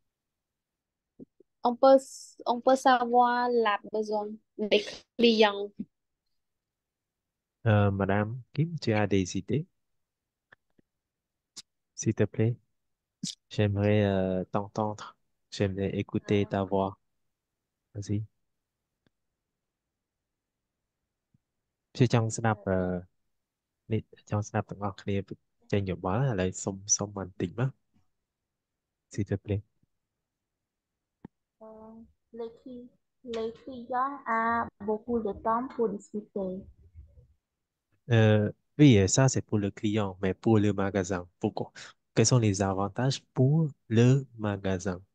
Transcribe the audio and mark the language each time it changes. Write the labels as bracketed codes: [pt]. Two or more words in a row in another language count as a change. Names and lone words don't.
[fr] On peut, on peut savoir la besoin des clients. Madame Kim, tu as des idées, s'il te plaît? J'aimerais t'entendre. J'aimerais écouter ta voix. Vas-y. [km] ជួយចង់ស្ដាប់នេះចង់ស្ដាប់ទាំងអស់គ្នាចេញយោបល់ឥឡូវសុំបន្តិចមក [fr] s'il te plaît. Euh, les clients a beaucoup de temps pour discuter. Oui, ça c'est pour le client, mais pour le magasin, pourquoi? Quels sont les avantages pour le magasin?